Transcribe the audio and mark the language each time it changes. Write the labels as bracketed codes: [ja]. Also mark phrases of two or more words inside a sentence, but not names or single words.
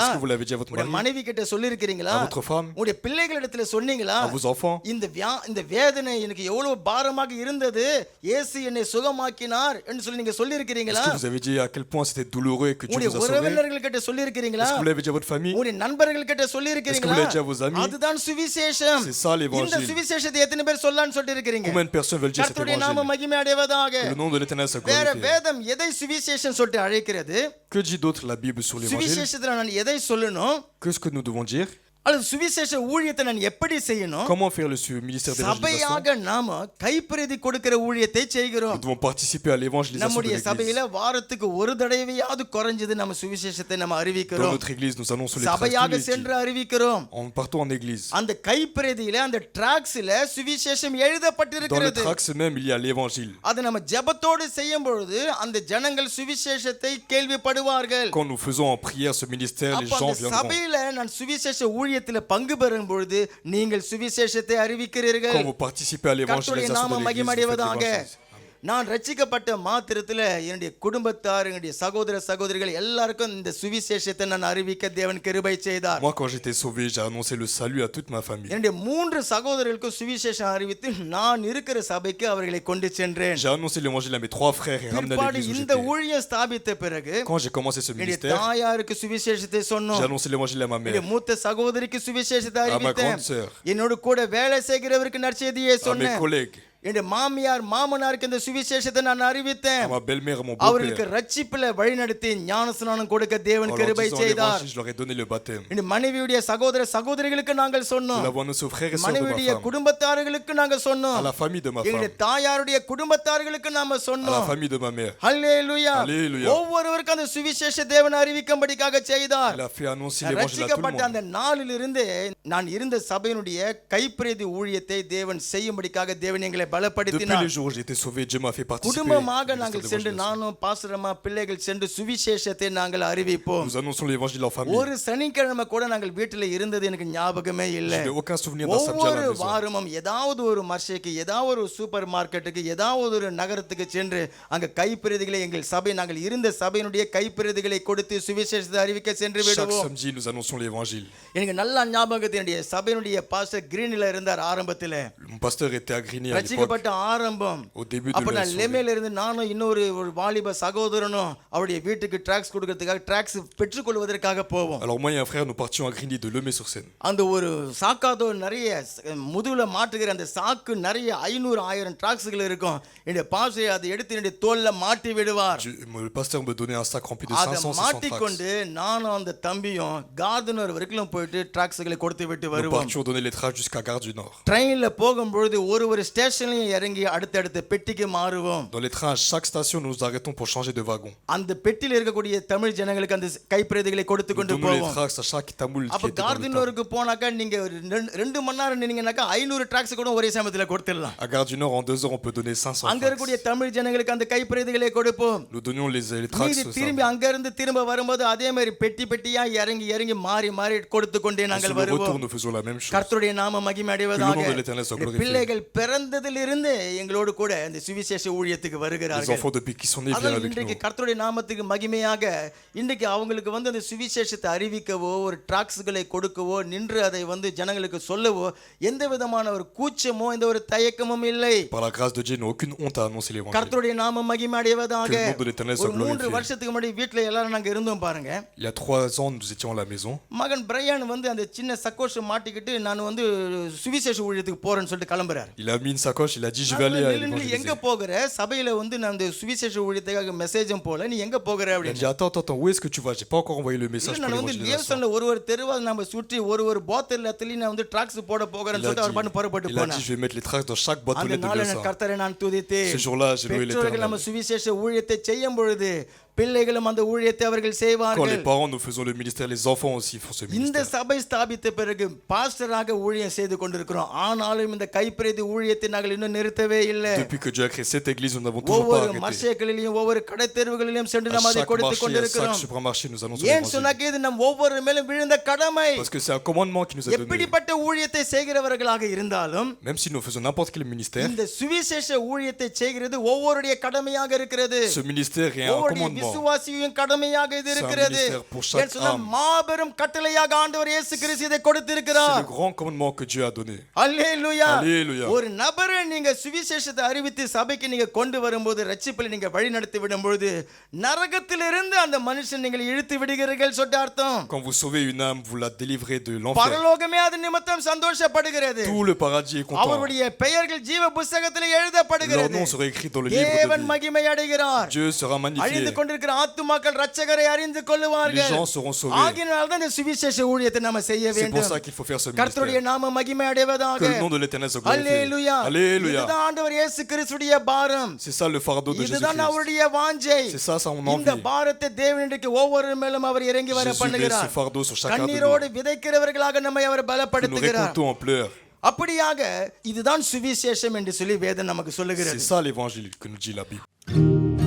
[fr] Est-ce que vous l'avez dit à votre [ta] உங்களுடைய [fr] mari, [ta] மனைவி கிட்ட சொல்லியிருக்கிறீங்களா? [fr] à votre femme, [ta] உங்களுடைய பிள்ளைகளிடத்துல சொன்னீங்களா? [fr] à vos enfants? [ta] இந்த வேதனை எனக்கு எவ்வளவு பாரமாக இருந்தது, இயேசு என்னை சுகமாக்கினார் என்று சொல்லி நீங்க [fr] Est-ce [ta] சொல்லியிருக்கிறீங்களா? [fr] que vous avez dit à quel point c'était douloureux et que Dieu [ta] உங்களுடைய [fr] vous a sauvé? [ta] உறவினர்கள் கிட்ட சொல்லியிருக்கிறீங்களா? [fr] Est-ce que vous l'avez dit à votre famille? [ta] உங்களுடைய நண்பர்கள் கிட்ட [fr] Est-ce que vous [ta] சொல்லியிருக்கிறீங்களா? [fr] l'avez dit à vos amis? [ta] அதுதான் சுவிசேஷம். [fr] C'est ça [ta] இந்த [fr] l'évangile. [ta] சுவிசேஷத்தை எத்தனை பேர் சொல்லலாம்னு சொல்லிட்டு இருக்கீங்க? [fr] Combien de personnes veulent dire cet [ta] கர்த்தருடைய நாம [fr] évangile? [ta] மகிமை அடைவதாக. [fr] Que le nom de l'Éternel soit [ta] வேற [fr] glorifié. [ta] வேதம் எதை சுவிசேஷம் சொல்லிட்டு அழைக்கிறது? [fr] Que dit d'autre la Bible sur l'évangile? [ta] சுவிசேஷத்துல நான் எதை சொல்லணும்? [fr] Qu'est-ce que nous devons dire? [ta] அல்லது சுவிசேஷ ஊழியத்தை நான் எப்படி செய்யணும்? [fr] Comment faire le ministère d'évangélisation? [ta] சபையாக நாம கைப்பிரதி கொடுக்கிற ஊழியத்தை [fr] Nous [ta] செய்கிறோம். [fr] devons participer à l'évangélisation de [ta] நம்முடைய [fr] l'église. [ta] சபையில வாரத்துக்கு ஒரு தடவையாவது குறைஞ்சது நம்ம சுவிசேஷத்தை நம்ம [fr] Dans [ta] அறிவிக்கிறோம். [fr] notre église, nous annonçons les tracts tous [ta] சபையாக [fr] les [ta] சென்று [fr] jours. [ta] அறிவிக்கிறோம். [fr] En partant en église. [ta] அந்த கைப்பிரதியில அந்த டிராக்ஸ்ல சுவிசேஷம் [fr] Dans le [ta] எழுதப்பட்டிருக்கிறது. [fr] tract même, il y a l'évangile. [ta] அதை நம்ம ஜெபத்தோடு செய்யும் பொழுது அந்த ஜனங்கள் சுவிசேஷத்தை கேள்விப்படுவார்கள். [fr] Quand nous faisons en prière ce ministère, les [ta] அப்ப [fr] gens [ta] அந்த [fr] viendront. [ta] சபையில நான் சுவிசேஷ ஊழியத்தில் பங்கு பெறும் பொழுது நீங்கள் சுவிசேஷத்தை அறிவிக்கிறீர்கள். [fr] Quand vous participez à [ta] கர்த்தருடைய [fr] l'évangélisation [ta] நாம [fr] de l'église, vous faites [ta] மகிமையடைவதாக. [fr] l'évangélisme. [ta] நான் ரட்சிக்கப்பட்ட மாத்திரத்துல என்னுடைய குடும்பத்தார், என்னுடைய சகோதர சகோதரிகள் எல்லாருக்கும் இந்த சுவிசேஷத்தை நான் அறிவிக்க தேவன் கிருபை செய்தார். [fr] Moi, quand j'étais sauvé, j'ai annoncé le salut à toute ma famille. [ta] என்னுடைய 3 சகோதரர்களுக்கும் சுவிசேஷம் அறிவித்து நான் இருக்கிற சபைக்கு அவர்களை கொண்டு சென்றேன். [fr] J'ai annoncé l'évangile à mes 3 frères et ramené à [ta] பிற்பாடு [fr] l'église où [ta] இந்த [fr] j'étais. [ta] ஊழியம் ஸ்தாபித்த பிறகு [fr] Quand j'ai commencé ce [ta] என்னுடைய [fr] ministère, [ta] தாயாருக்கு சுவிசேஷத்தை சொன்னோம். [fr] j'ai annoncé l'évangile à ma [ta] என்னுடைய [fr] mère, [ta] மூத்த சகோதரிக்கு சுவிசேஷத்தை [fr] à ma [ta] அறிவித்தேன். [fr] grande sœur, [ta] என்னோட கூட வேலை செய்கிறவருக்கு நற்செய்தியை [fr] à mes [ta] சொன்னேன். [fr] collègues, [ta] என்னுடைய மாமியார் மாமனாருக்கு இந்த சுவிசேஷத்தை நான் அறிவித்தேன். [fr] à ma belle-mère, à mon [ta] அவர்களுக்கு [fr] beau-père. [ta] ரட்சிப்புல வழிநடத்தி ஞானஸ்நானம் கொடுக்க தேவன் [fr] En leur [ta] கிருபை [fr] disant [ta] செய்தார். [fr] l'évangile, je leur ai donné le baptême. [ta] என்னுடைய மனைவியுடைய சகோதர சகோதரிகளுக்கு நாங்கள் [fr] Nous [ta] சொன்னோம். [fr] l'avons annoncé aux frères et sœurs de ma [ta] மனைவியுடைய [fr] femme, [ta] குடும்பத்தார்களுக்கு நாங்கள் சொன்னோம். [fr] à la famille de ma [ta] எங்களுடைய [fr] femme, [ta] தாயாருடைய குடும்பத்தார்களுக்கு நாம [fr] à la [ta] சொன்னோம். [fr] famille de ma mère. [ta] ஹல்லேலூயா. [fr] Alléluia. [ta] ஒவ்வொருவருக்கும் அந்த சுவிசேஷ தேவன் அறிவிக்கும்படியாக செய்தார். [fr] Il a fait annoncer l'évangile à tout le [ta] ரட்சிக்கப்பட்ட அந்த [fr] monde. [ta] நாளிலிருந்து நான் இருந்த சபையினுடைய கைப்பிரதி ஊழியத்தை தேவன் செய்யும்படியாக தேவன் எங்களை [fr] Depuis [ta] பலப்படுத்தினார். [fr] les jours où j'ai été sauvé, Dieu m'a fait participer. [ta] குடும்பமாக [fr] au ministère [ta] நாங்கள் சென்று [fr] d'évangélisation. [ta] நானும் பாஸ்டரம்மா பிள்ளைகள் சென்று சுவிசேஷத்தை நாங்கள் அறிவிப்போம். [fr] Nous annonçons l'évangile en famille. [ta] ஒரு சனிக்கிழமை கூட நாங்கள் வீட்டில் இருந்தது எனக்கு ஞாபகமே [fr] Je [ta] இல்லை. [fr] n'ai aucun souvenir d'un samedi à la [ta] ஒவ்வொரு [fr] maison. [ta] வாரமும் ஏதாவது ஒரு மர்ஷைக்கு, ஏதாவது ஒரு சூப்பர் மார்க்கெட்டுக்கு, ஏதாவது ஒரு நகரத்துக்கு சென்று அங்க கைப்பிரதிகளை எங்கள் சபை, நாங்கள் இருந்த சபையினுடைய கைப்பிரதிகளை கொடுத்து சுவிசேஷத்தை அறிவிக்க சென்று [fr] Chaque [ta] விடுவோம். [fr] samedi, nous annonçons l'évangile. [ta] எனக்கு நல்ல ஞாபகத்தை என்னுடைய சபையினுடைய பாஸ்டர் கிரீனில இருந்தார் ஆரம்பத்துல. [fr] Mon pasteur était à Grigny à l'époque, [ta] ரட்சிக்கப்பட்ட ஆரம்பம். [fr] au début de [ta] அப்ப நான் [fr] la [ta] லெமேல இருந்து நானும் இன்னொரு வாலிப சகோதரனும் அவருடைய வீட்டுக்கு ட்ராக்ஸ் கொடுக்கறதுக்காக ட்ராக்ஸ் பெற்றுக்கொள்வதற்காக போவோம். [fr] Alors moi et un frère, nous partions à Grigny de Lemay-sur-Seine. [ta] அந்த ஒரு சாக்காதோ நிறைய முதுகுல மாட்டுகிற அந்த சாக்கு நிறைய 500-1000 ட்ராக்ஸ்கள் இருக்கும். என்னுடைய பாஸ்டர் அதை எடுத்து என்னுடைய தோல்ல மாட்டி விடுவார். [fr] Le pasteur me donnait un sac rempli de [ta] அதை [fr] 500-600 tracts. [ta] மாட்டிக்கொண்டு நானும் அந்த தம்பியும் கார்டனர் வரைக்கும் போயிட்டு ட்ராக்ஸ்களை கொடுத்து விட்டு [fr] Nous [ta] வருவோம். [fr] partions donner les tracts jusqu'à Gare du Nord. [ta] ட்ரெயின்ல போகும்பொழுது ஒரு ஸ்டேஷன்லயும் இறங்கி அடுத்தடுத்த பெட்டிக்கு மாறுவோம். [fr] Dans les trains, à chaque station, nous nous arrêtons pour changer de wagon. [ta] அந்த பெட்டியில் இருக்கக்கூடிய தமிழ் ஜனங்களுக்கு அந்த கைப்பிரதிகளை கொடுத்து [fr] Nous [ta] கொண்டு [fr] donnons les [ta] போவோம். [fr] tracts à chaque tamoul qui [ta] அப்ப [fr] était dans le tas. [ta] கார்தினோருக்கு போனாக்கா நீங்க 2 மணி நேரம் நின்னீங்கன்னாக்கா 500 ட்ராக்ஸ் கூட ஒரே சமயத்துல கொடுத்துடலாம். [fr] À Gare du Nord, en 2 heures, on peut donner 500 [ta] அங்க [fr] tracts. [ta] இருக்கக்கூடிய தமிழ் ஜனங்களுக்கு அந்த கைப்பிரதிகளை கொடுப்போம். [fr] Nous donnions les tracts. [ta] மீதி திரும்பி அங்க இருந்து திரும்ப வரும்போது அதே மாதிரி பெட்டியா இறங்கி மாறி கொடுத்து கொண்டே [fr] Et sur [ta] நாங்கள் [fr] le retour, [ta] வருவோம். [fr] nous faisons la même chose. [ta] கர்த்தருடைய நாம மகிமை அடைவதாக. [fr] Que le nom de l'Éternel soit glorifié. [ta] பிள்ளைகள் பிறந்ததிலிருந்து எங்களோடு கூட இந்த சுவிசேஷ ஊழியத்துக்கு [fr] Les [ta] வருகிறார்கள். [fr] enfants, depuis qu'ils sont nés, viennent [ta] அதான் [fr] avec [ta] இன்றைக்கு [fr] nous. [ta] கர்த்தருடைய நாமத்துக்கு மகிமையாக இன்றைக்கு அவங்களுக்கு அந்த சுவிசேஷத்தை அறிவிக்கவோ ஒரு டிராக்ஸ்களை கொடுக்கவோ நின்று அதை ஜனங்களுக்கு சொல்லவோ எந்த விதமான ஒரு கூச்சமோ எந்த ஒரு தயக்கமும் இல்லை. [fr] Par la grâce de Dieu, ils n'ont aucune honte à annoncer l'évangile. [ta] கர்த்தருடைய நாம மகிமை அடைவதாக. [fr] Que le nom de l'Éternel soit [ta] ஒரு 3 [fr] glorifié. [ta] வருஷத்துக்கு முன்னாடி வீட்ல எல்லாரும் நாங்க இருந்தோம் பாருங்க. [fr] Il y a 3 ans, nous étions à la maison. [ta] மகன் பிரையான் அந்த சின்ன சக்கோஷை மாட்டிக்கிட்டு நான் சுவிசேஷ ஊழியத்துக்கு போறேன்னு சொல்லிட்டு கிளம்புறாரு. [fr] Il a mis une sacoche, il a dit je vais aller à [ta] எங்க [fr] l'évangéliser. [ta] போகிற சபையில நான் அந்த சுவிசேஷ ஊழியத்துக்காக மெசேஜும் போல நீ எங்க போகிற [fr] Il a [ta] அப்படின்னு. [fr] dit attends, où est-ce que tu vas? J'ai pas encore envoyé le message pour [ta] நான் [fr] l'évangélisation. [ta] லியேசன்ல ஒரு தெருவா நம்ம சுற்றி ஒரு போத்தல்ல நான் ட்ராக்ஸ் போட போகிறேன்னு சொல்லிட்டு அவர் பண்ணி புறப்பட்டு [fr] Il a [ta] போனார். [fr] dit je vais mettre les tracts dans chaque boîte aux [ta] அந்த [fr] lettres de [ta] நாளை [fr] leçon. [ta] கர்த்தரை நான் துதித்தேன். [fr] Ce jour-là, j'ai loué [ta] பெற்றோர்கள் [fr] l'Éternel. [ta] நம்ம சுவிசேஷ ஊழியத்தை செய்யும் பொழுது பிள்ளைகளும் அந்த ஊழியத்தை அவர்கள் [fr] Quand les [ta] செய்வார்கள். [fr] parents nous faisons le ministère, les enfants aussi font ce [ta] இந்த [fr] ministère. [ta] சபை ஸ்தாபித்த பிறகு பாஸ்டராக ஊழியம் செய்து கொண்டிருக்கிறோம். ஆனாலும் இந்த கைப்பிரதி ஊழியத்தை நாங்கள் இன்னும் நிறுத்தவே இல்லை. [fr] Depuis que Dieu a créé cette église, nous n'avons toujours pas [ta] ஒவ்வொரு [fr] arrêté. [ta] மர்ஷேக்களிலும் ஒவ்வொரு கடைத்தெருவுகளிலும் சென்று [fr] À [ta] நாம் அதை [fr] chaque [ta] கொடுத்து [fr] marché, à chaque [ta] கொண்டிருக்கிறோம். [fr] supermarché, nous annonçons [ta] ஏன் [fr] l'évangile. [ta] சொன்னாக்க இது நம் ஒவ்வொரு மேலும் விழுந்த கடமை. [fr] Parce que c'est un commandement qui nous est donné. [ta] எப்படிப்பட்ட ஊழியத்தை செய்கிறவர்களாக இருந்தாலும் [fr] Même si nous faisons n'importe quel ministère, [ta] இந்த சுவிசேஷ ஊழியத்தை செய்கிறது ஒவ்வொருடைய கடமையாக இருக்கிறது. [fr] ce ministère est un [ta] ஒவ்வொரு [fr] commandement. [ta] விசுவாசியின் கடமையாக இது இருக்கிறது. [fr] ministère pour chaque [ta] ஏன் சொன்னா [fr] âme. [ta] மாபெரும் கட்டளையாக ஆண்டவர் இயேசு கிறிஸ்து இதை [fr] C'est [ta] கொடுத்திருக்கிறார். [fr] le grand commandement que Dieu a donné. [ta] அல்லேலூயா. அல்லேலூயா. ஒரு நபரை நீங்க சுவிசேஷத்தை அறிவித்து சபைக்கு நீங்க கொண்டு வரும்போது ரட்சிப்பில் நீங்க வழி நடத்தி விடும்போது நரகத்திலிருந்து அந்த மனுஷன் நீங்கள் இழுத்து விடுகிறீர்கள் சொல்லிட்டு அர்த்தம். [fr] Quand vous sauvez une âme, vous la délivrez de l'enfer. [ta] பரலோகமே அது நிமித்தம் சந்தோஷப்படுகிறது. [fr] Tout le paradis est content. [ta] அவருடைய பெயர்கள் ஜீவ புத்தகத்தில் [fr] Leurs [ta] எழுதப்படுகிறது. [fr] noms seraient écrits dans le livre [ta] தேவன் [fr] de vie. [ta] மகிமை அடைகிறார். [fr] Dieu sera [ta] அழிந்து [fr] magnifié. [ta] கொண்டிருக்கிற ஆத்துமாக்கள் ரட்சகரை அறிந்து [fr] Les [ta] கொள்ளுவார்கள். [fr] gens seront sauvés. [ta] ஆகினால் தான் இந்த சுவிசேஷ ஊழியத்தை நாம செய்ய [fr] C'est pour [ta] வேண்டும். [fr] ça qu'il faut faire ce [ta] கர்த்தருடைய [fr] ministère. [ta] நாம மகிமை அடைவதாக. [fr] Que le nom de l'Éternel soit glorifié. [ta] அல்லேலூயா. [fr] Alléluia. [ta] இதுதான் ஆண்டவர் இயேசு கிறிஸ்துடைய பாரம். [fr] C'est ça le fardeau de [ta] இதுதான் [fr] Jésus-Christ. [ta] அவருடைய வாஞ்சை. [fr] C'est ça son [ta] இந்த [fr] envie. [ta] பாரத்தை தேவனுக்கு ஒவ்வொரு மேலும் அவர் இறங்கி வர [fr] Jésus met ce [ta] பண்ணுகிறார். [fr] fardeau sur chacun de [ta] கண்ணீரோடு [fr] nous. [ta] விதைக்கிறவர்களாக நம்மை அவர் [fr] Que nous [ta] பலப்படுத்துகிறார். [fr] récoltons en pleurs. [ta] அப்படியாக இதுதான் சுவிசேஷம் என்று சொல்லி வேதம் நமக்கு [fr] C'est [ta] சொல்லுகிறது. [fr] ça l'évangile que nous dit la Bible.